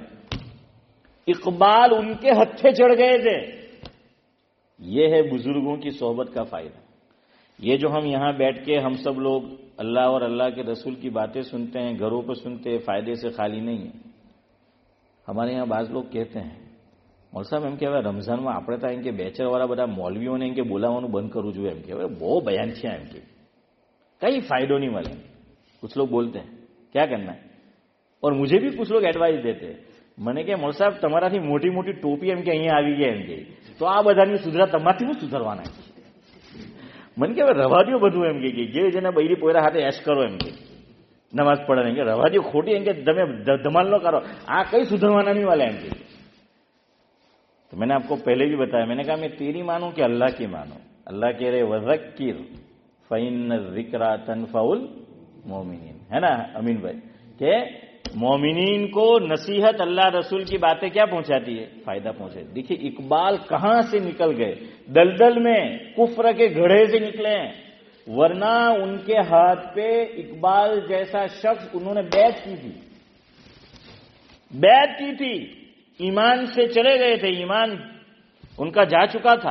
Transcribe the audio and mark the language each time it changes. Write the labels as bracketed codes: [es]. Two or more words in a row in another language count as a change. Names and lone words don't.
[ur] اقبال ان کے ہتھے چڑھ گئے تھے. یہ ہے بزرگوں کی صحبت کا فائدہ. یہ جو ہم یہاں بیٹھ کے ہم سب لوگ اللہ اور اللہ کے رسول کی باتیں سنتے ہیں, گھروں پہ سنتے ہیں, فائدے سے خالی نہیں ہے. ہمارے یہاں بعض لوگ کہتے ہیں مول صاحب [gu] એમ કહેવાય રમઝાનમાં આપણે તો એમ કે બેચરવાળા બધા મૌલવીઓને એમ કે બોલાવવાનું બંધ કરવું જોઈએ. એમ કહેવાય બહુ બયાન છે, એમ કે કઈ ફાયદો નહીં મળે. [ur] کچھ لوگ بولتے ہیں کیا کرنا ہے۔ اور مجھے بھی کچھ لوگ ایڈوائس دیتے ہیں. [gu] મને કે મોલ સાહેબ તમારાથી મોટી મોટી ટોપી એમ કે અહીંયા આવી ગયા એમ કે, તો આ બધાની સુધરા તમારથી શું સુધરવાના. મને કે રવા દો બધું એમ કે જે જેને બૈરી પોયરા હાથે એશ કરો એમ કે નમાઝ પढ़े એમ કે રવા દો ખોટી એમ કે તમે ધમાલ ન કરો, આ કઈ સુધરવાના નહીં વાला એમ કે. [ur] تو میں نے آپ کو پہلے بھی بتایا, میں نے کہا میں تیری مانوں کہ اللہ کی مانوں. اللہ کہہ رہے [ar] وذکر فإن الذکرى تنفع المؤمنین, [ur] ہے نا امین بھائی, کہ مومنین کو نصیحت اللہ رسول کی باتیں کیا پہنچاتی ہے, فائدہ پہنچاتی. دیکھیے اقبال کہاں سے نکل گئے, دلدل میں کفر کے گڑھے سے نکلے ہیں. ورنہ ان کے ہاتھ پہ اقبال جیسا شخص, انہوں نے بیعت کی تھی, بیعت کی تھی, ایمان سے چلے گئے تھے, ایمان ان کا جا چکا تھا.